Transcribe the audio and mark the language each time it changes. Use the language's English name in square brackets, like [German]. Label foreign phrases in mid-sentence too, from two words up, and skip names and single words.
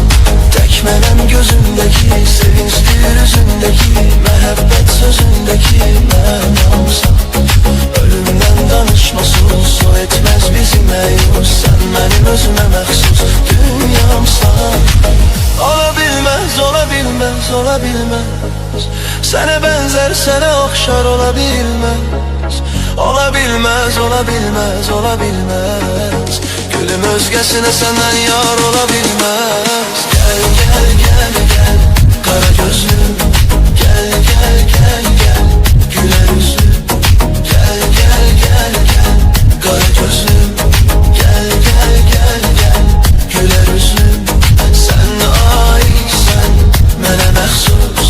[Azerbaijani] Tək mənim gözündeki, sevinçdir üzündeki, məhəbbət sözündeki mənamsan. Ölümdən danışmasız, o etməz bizi məyus. Sən mənim özümə məxsus dünyamsan. [Turkish] Olabilmez, olabilmez, olabilmez. Sana benzer, sana okşar olabilmez. Olabilmez, olabilmez, olabilmez. Gülüm özgesine senden yar olabilmez. Gel, gel, gel, gel, kara gözlüm. Gel, gel, gel, gel, güler yüzlüm. Gel, gel, gel, gel, kara gözlüm. Gel, gel, gel, gel, güler yüzlüm. [Azerbaijani] Sen aitsen, mənə məxsus.